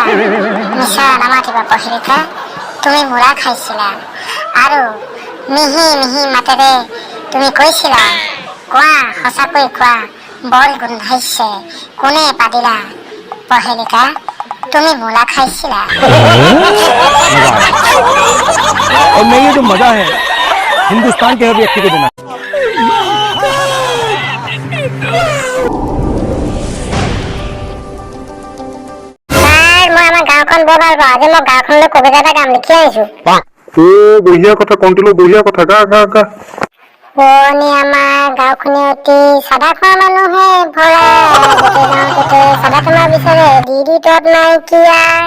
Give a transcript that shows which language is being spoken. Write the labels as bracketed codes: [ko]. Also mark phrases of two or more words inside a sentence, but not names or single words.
[as] মিছা নামাতিবা পহেলিকা, তুমি মোলা খাইছিলা আৰু মিহি মিহি মাতেৰে তুমি কৈছিলা, কোৱা সঁচাকৈ কোৱা, বৰ গোন্ধাইছে, কোনে পাতিলা পহেলিকা, তুমি মোলা খাইছিলা। [hi] और नहीं, ये जो मजा है हिंदुस्तान के हर व्यक्ति को देना। [as] মই আমাৰ গাঁওখন বৰ ভাল পাওঁ। আজি মই গাঁওখনলৈ কবিতা এটা গাম, লিখি আহিছো। বঢ়িয়া কথা কণ্টিলো, বঢ়িয়া কথা, গা গা গা। পুৰণি আমাৰ গাঁওখনে অতি চাদা খোৱা মানুহে ভৰা, গোটেই গাঁৱতে চাদা খোৱা বিচাৰে, দি তত নাইকিয়া।